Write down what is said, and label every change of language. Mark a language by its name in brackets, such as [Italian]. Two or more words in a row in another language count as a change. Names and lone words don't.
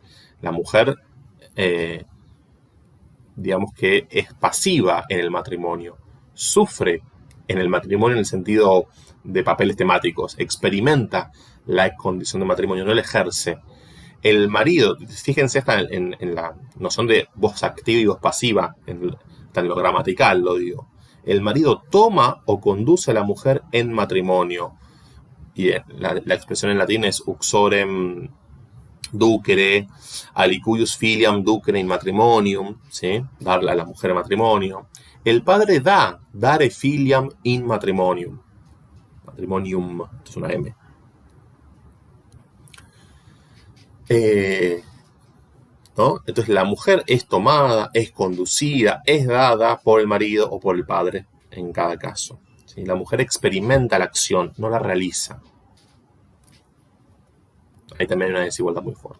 [Spanish] La mujer, digamos que es pasiva en el matrimonio, sufre en el matrimonio en el sentido de papeles temáticos, experimenta la condición de matrimonio, no la ejerce. El marido, fíjense, está en la noción de voz activa y voz pasiva, está en lo gramatical, lo digo. El marido toma o conduce a la mujer en matrimonio. Y la expresión en latín es [Latin] uxorem ducere, alicuius filiam ducere in matrimonium, [Spanish] ¿sí? Darle a la mujer en matrimonio. El padre [Latin] dare filiam in matrimonium. [Spanish] matrimonium, esto es una M. ¿No? Entonces la mujer es tomada, es conducida, es dada por el marido o por el padre en cada caso. ¿Sí? La mujer experimenta la acción, no la realiza. Ahí también hay una desigualdad muy fuerte.